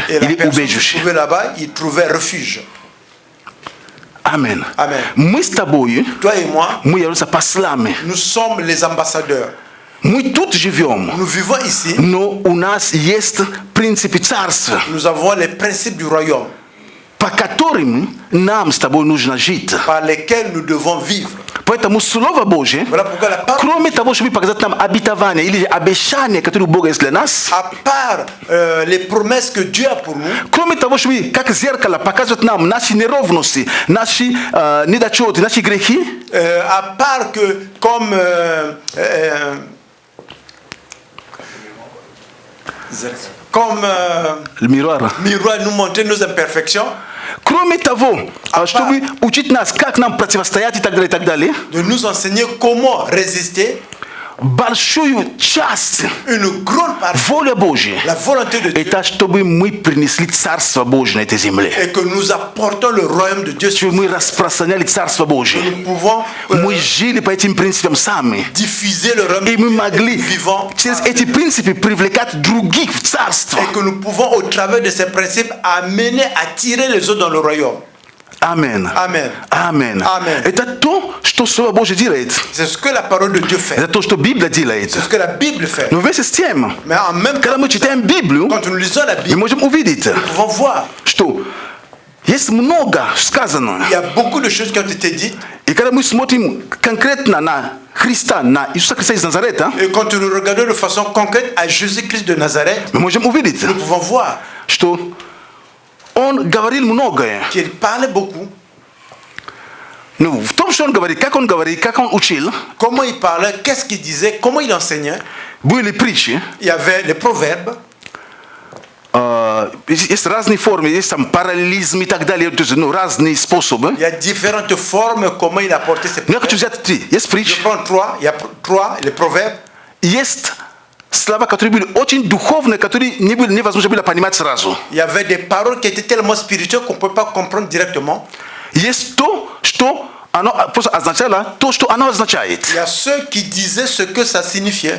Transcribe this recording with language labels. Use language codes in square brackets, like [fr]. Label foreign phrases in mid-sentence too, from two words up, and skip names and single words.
[fr] Et la [ru] или [fr] personne qui se [ru] убежище. [fr] trouvait là-bas, il trouvait refuge. [ru] Аминь. [fr] Amen. [ru] Мы с тобой, [fr] Toi et moi, [ru] мы являемся послами. [fr] nous sommes les ambassadeurs. [ru] Мы тут живем, [fr] Nous vivons ici, [ru] но у нас есть принципы царства, [fr] nous avons les principes du royaume [ru] по которым нам с тобой нужно жить. [fr] par lesquels nous devons vivre. [ru] Поэтому Слово Божье, [fr] Voilà pourquoi la parole, [ru] кроме того, чтобы показать нам обетование или обещание, которое у Бога есть для нас, [fr] à part les promesses que Dieu a pour nous, [ru] кроме того, чтобы как зеркало показывать нам наши неровности, наши недочеты, наши грехи, [fr] à part que comme miroir. miroir nous montrer nos imperfections, [ru] Кроме того, чтобы учить нас, как нам противостоять и так далее, [fr] de nous enseigner comment résister, [ru] большую часть [fr] une grande partie, [ru] воля Божья, [fr] la volonté de Dieu, [ru] это чтобы мы принесли Царство Божье на этой земле. [fr] et que nous apportons le royaume de Dieu, [ru] Чтобы мы распространяли Царство Божье. [fr] nous pouvons [ru] Мы жили по этим принципам сами. [fr] diffuser le royaume [ru] И [fr] de [ru] мы [fr] Dieu, [ru] могли [fr] vivant, [ru] через эти принципы привлекать других в Царство. [fr] et que nous pouvons au travers de ces principes amener, attirer les autres dans le royaume. [ru] Аминь. [fr] Amen. [ru] Аминь. [fr] Amen. [ru] Это то, что Слово Божье делает. [fr] C'est ce que la parole de Dieu fait. [ru] Это то, что Библия делает. [fr] C'est ce que la Bible fait. [ru] Но вместе с тем, [fr] Mais en même temps, [ru] когда мы читаем Библию, [fr] quand nous lisons la [ru] мы [fr] Bible, [ru] можем увидеть, [fr] nous pouvons voir [ru] что есть много сказано. [fr] il y a beaucoup de choses qui ont été dites. [ru] И когда мы смотрим конкретно на Христа, на Иисуса Христа из Назарета, [fr] Et quand nous regardons de façon concrète à Jésus-Christ de Nazareth, [ru] мы можем увидеть, [fr] nous pouvons voir [ru] что Он говорил многое. [fr] qu'il parlait beaucoup. [ru] Ну, в том, что Он говорит, как Он учил, [fr] Comment il parlait, qu'est-ce qu'il disait, comment il enseignait. [ru] были притчи, [fr] Il y avait les proverbes. [ru] есть разные формы, есть там параллелизм и так далее, то есть, разные способы. [fr] Il y a différentes formes comment il apportait ses [ru] Но я хочу [fr] proverbes. [ru] взять три. Есть [fr] Je [ru] притчи, [fr] prends trois. Il y a trois, les proverbes. [ru] есть слова, которые были очень духовные, которые невозможно было понимать сразу. [fr] Il y avait des paroles qui étaient tellement spirituelles qu'on ne peut pas comprendre directement. [ru] Есть то, что оно просто означало, то, что оно означает. [fr] Il y a ceux qui disaient ce que ça signifiait.